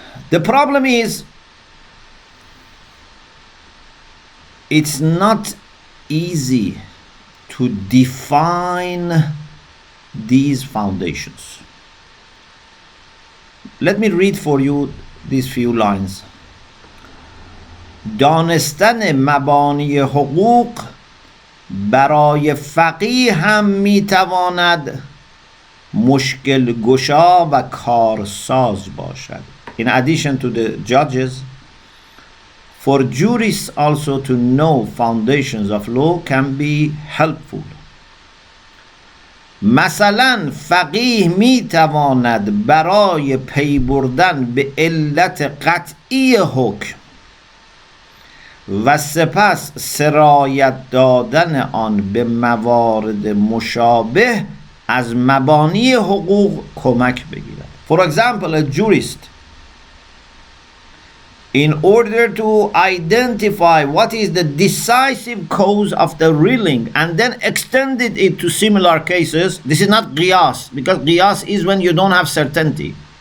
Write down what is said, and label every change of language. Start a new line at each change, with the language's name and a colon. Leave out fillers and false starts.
English: The problem is, it's not easy to define these foundations. Let me read for you these few lines.
Persian: دانستن مبانی حقوق برای فقیه هم میتواند مشکل گشا و کارساز باشد.
English: In addition to the judges, for jurists also to know foundations of law can be helpful.
Persian: مثلا فقیه میتواند برای پی بردن به علت قطعی حکم و سپس سرایت دادن آن به موارد مشابه از مبانی حقوق کمک بگیرد.
English: For example, a jurist, in order to identify what is the decisive cause of the ruling and then extended it to similar cases, this is not qiyas, because qiyas is when you don't have certainty.